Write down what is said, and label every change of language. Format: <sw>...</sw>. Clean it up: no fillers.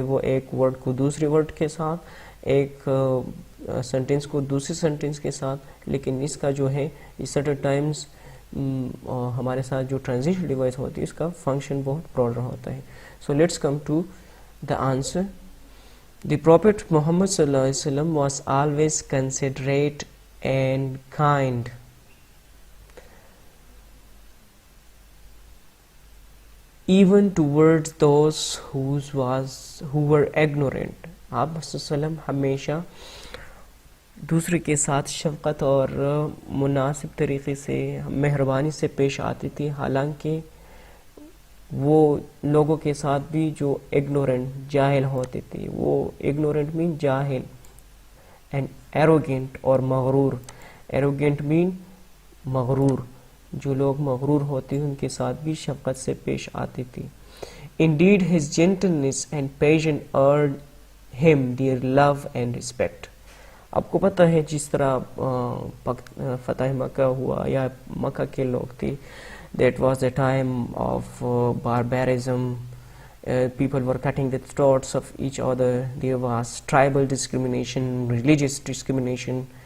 <ur>وہ ایک ورڈ کو دوسری ورڈ کے ساتھ, ایک سینٹینس کو دوسری سینٹینس کے ساتھ, لیکن اس کا جو ہے سرٹن ٹائمز ہمارے ساتھ جو ٹرانزیشن ڈیوائس ہوتی ہے اس کا فنکشن بہت براڈر ہوتا ہے. So let's come to</ur> <en>the answer. The Prophet Muhammad sallallahu alaihi wasallam was always considerate and kind. Even towards those who were ignorant.</en> <ur>آپ صلی اللہ علیہ وسلم ہمیشہ دوسرے کے ساتھ شفقت اور مناسب طریقے سے مہربانی سے پیش آتی تھی, حالانکہ وہ لوگوں کے ساتھ بھی جو اگنورنٹ جاہل ہوتے تھے. وہ اگنورنٹ مین جاہل, اینڈ ایروگینٹ اور مغرور. ایروگینٹ مین مغرور, جو لوگ مغرور ہوتے ہیں ان کے ساتھ بھی شفقت سے پیش آتی تھی.</ur> <en>Indeed his gentleness and patience earned him their love and respect.</en> <ur>آپ کو پتہ ہے جس طرح فتح مکہ ہوا یا مکہ کے لوگ تھے,</ur> <en>that was the time of barbarism. People were cutting the throats of each other. There was tribal discrimination, religious discrimination.</en>